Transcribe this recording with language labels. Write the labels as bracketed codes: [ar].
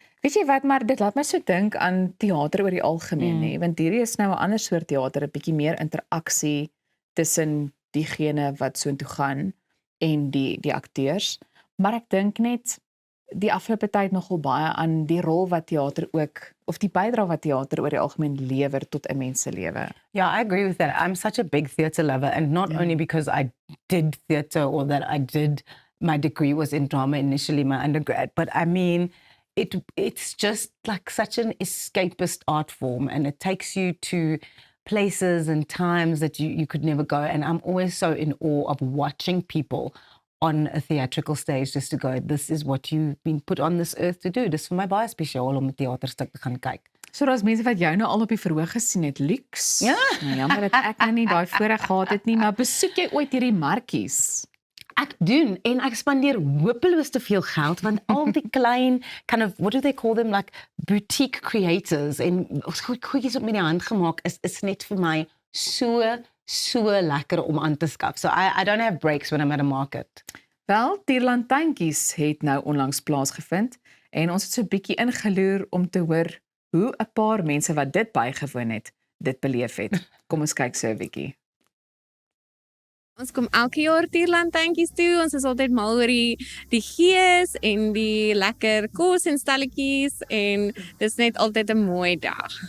[af] Weet jy wat, maar dit laat my so dink aan teater oor die algemeen, hè, want hierdie is nou 'n ander soort teater, 'n bietjie meer interaksie tussen diegene wat soontoe gaan en die akteurs. Maar ek dink net die afgelope tyd nogal baie aan die rol wat teater ook of die bydrae wat teater oor die algemeen lewer tot 'n mens se lewe. [en] Yeah, I agree with that. I'm such a big theatre lover, and not only because I did theatre or that my degree was in drama initially, my undergrad, but I mean, it's just like such an escapist art form, and it takes you to places and times that you could never go. And I'm always so in awe of watching people on a theatrical stage just to go, this is what you've been put on this earth to do. [af] Dis vir my baie spesiaal om 'n teaterstuk te gaan kyk. So daar's mense wat jou nou al op die verhoog gesien het, Lux. Ja. Nou, jammer dat ek nou nie daai voorreg gehad het nie, maar besoek jy ooit hierdie markies? Ek doen, en ek spandeer hopeloos te veel geld, want al die klein, [en] kind of, what do they call them, like boutique creators, [af] en goedjies op met die hand gemaak, is net vir my so lekker om aan te skaf. [en] So I don't have breaks when I'm at a market. [af] Wel, tierlantuintjies het nou onlangs plaasgevind, en ons het so 'n bietjie ingeloer om te hoor hoe 'n paar mense wat dit bygewoon het, dit beleef het. Kom ons kyk so 'n bietjie. Ons kom elke jaar tierlantuintjies toe. Ons is altyd mal oor die gees en die lekker kos en stalletjies en dis net altyd 'n mooi dag.